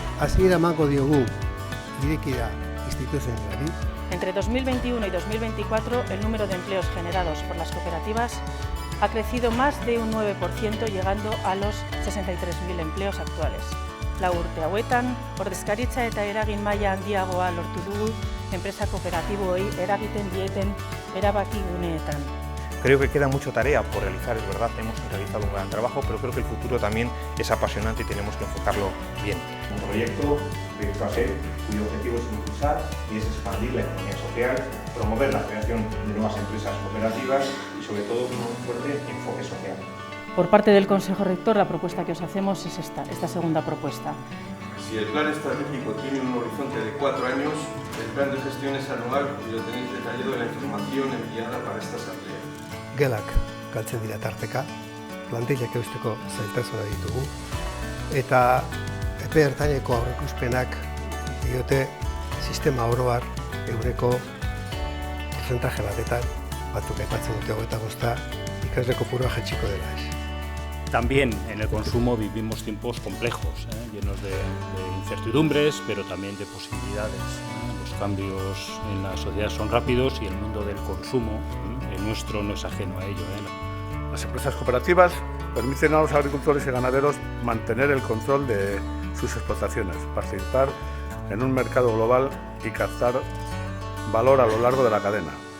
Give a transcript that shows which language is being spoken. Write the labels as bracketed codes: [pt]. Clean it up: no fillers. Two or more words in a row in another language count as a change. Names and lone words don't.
[eu] hasiera emango diogu irekira instituzionalari. [es] Entre 2021 y 2024, el número de empleos generados por las cooperativas ha crecido más de un 9%, llegando a los 63.000 empleos actuales. [eu] Lau urte hauetan, ordezkaritza eta eragin maila handiagoa lortu dugu enpresa kooperatiboei eragiten dieten erabakiguneetan. [es] Creo que queda mucha tarea por realizar, es verdad, hemos realizado un gran trabajo, pero creo que el futuro también es apasionante y tenemos que enfocarlo bien. Un proyecto cuyo objetivo es impulsar y es expandir la economía social, promover la creación de nuevas empresas cooperativas y sobre todo con un fuerte enfoque social. Por parte del Consejo Rector, la propuesta que os hacemos es esta segunda propuesta. Si el plan estratégico tiene un horizonte de 4 años, el plan de gestión es anual y lo tenéis detallado en la información enviada para esta asamblea. [eu] Gelak galtzen dira tarteka, plantillak eusteko zailtasuna ditugu, eta epe ertaineko aurreikuspenak diote sistema oro har eureko porcentaje batetan, batzuk aipatzen dute 25, ikasle kopurua jaitsiko dela ez. [es] También en el consumo vivimos tiempos complejos, llenos de incertidumbres, pero también de posibilidades. Los cambios en la sociedad son rápidos y el mundo del consumo, el nuestro, no es ajeno a ello. Las empresas cooperativas permiten a los agricultores y ganaderos mantener el control de sus explotaciones, participar en un mercado global y captar valor a lo largo de la cadena.